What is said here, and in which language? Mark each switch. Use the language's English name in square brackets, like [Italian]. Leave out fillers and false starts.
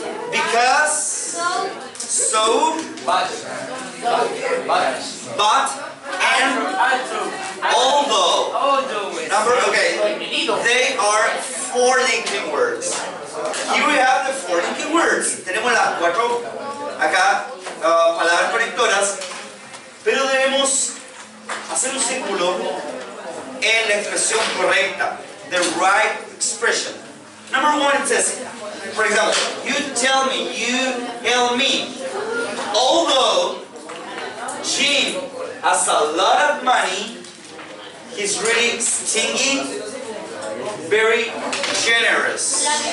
[English] Because, so, but, and although. Okay, they are 4 linking words. Here we have the 4 linking words. [Spanish] Tenemos las 4 acá, palabras conectoras, pero debemos hacer un círculo en la expresión correcta, [English] the right expression. Number 1, it says, for example, you tell me, you tell me, although Jim has a lot of money, he's really stingy, very generous.